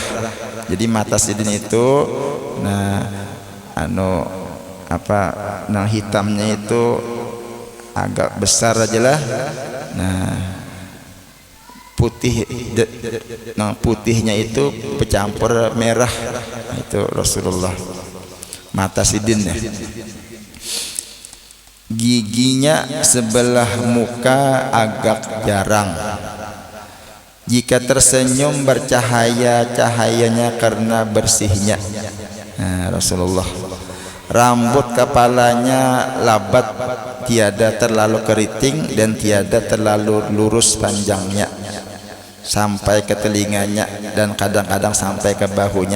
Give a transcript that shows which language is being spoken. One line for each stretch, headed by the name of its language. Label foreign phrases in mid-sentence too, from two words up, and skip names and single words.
Indonesian: Jadi mata sidin itu hitamnya itu agak besar aja lah. Nah putihnya itu bercampur merah. Itu Rasulullah mata sidin ya. Giginya sebelah muka agak jarang. Jika tersenyum bercahaya, cahayanya karena bersihnya. Nah, Rasulullah rambut kepalanya labat, tiada terlalu keriting dan tiada terlalu lurus panjangnya sampai ke telinganya dan kadang-kadang sampai ke bahunya.